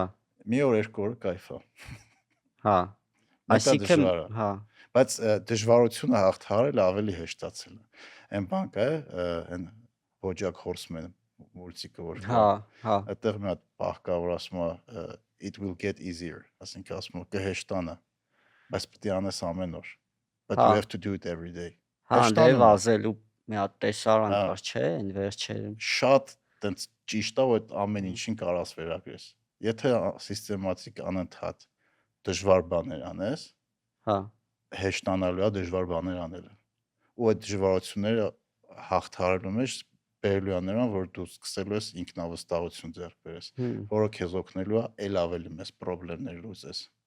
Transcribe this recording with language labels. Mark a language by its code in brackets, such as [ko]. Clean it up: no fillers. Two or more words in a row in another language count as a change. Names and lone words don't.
[hy] Մի օր 2 օր կայֆ է։ Հա։ Այսինքն, հա։ Բայց դժվարությունը հաղթահարելը ավելի հեշտացել է։ Այն բան կա, այն Bojack Horseman մուլտիկը որ կա։ Հա։ Այդտեղ մի հատ բախ կա, որ ասում է [en] it will get easier, [hy] ասինքն ասում է կհեշտանա, բայց պետք է անես ամեն օր։ [en] But you have to do it every day։ [hy] Հա, դե վազելու մի հատ տեսարան կար, չէ՞, այն վերջերում։ Շատ տենց ճիշտ է, որ այդ ամեն ինչին կարաս վերագրես։ Եթե սիստեմատիկ անընդհատ դժվար բաներ անես, հա, հեշտանալու է դժվար բաներ անելը։ Ու այդ դժվարությունները հաղթահարելու մեջ բերելու է նրան, որ դու սկսելու ես ինքնավստահություն ձեռք բերես, որը քեզ օգնելու է ել ավելի մեծ խնդիրներ լուծես։